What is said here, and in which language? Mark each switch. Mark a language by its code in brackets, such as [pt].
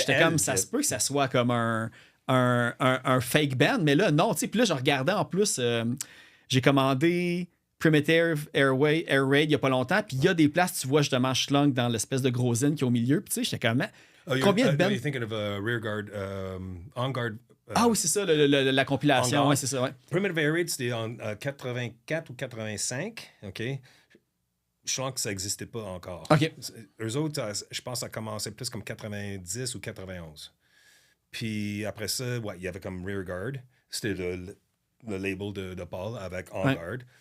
[fr] c'était j'étais comme, elle, ça se peut que ça soit comme un fake band, mais là, non, tu sais. Puis là, je regardais en plus, j'ai commandé Primitive Air Raid il n'y a pas longtemps, puis il y a des places, tu vois justement Schlank dans l'espèce de gros zine qui est au milieu, puis tu sais, j'étais comme, combien de bands? [en] You're thinking of Rear Guard, On Guard... [fr] Ah oui, c'est ça, la compilation, ouais, c'est ça, ouais. Primitive Air Raid, c'était en 84 ou 85, OK? Je sens que ça n'existait pas encore. OK. Eux autres, je pense que ça commençait plus comme 90 ou 91. Puis après ça, ouais, il y avait comme Rear Guard. C'était le label de Paul avec On Guard.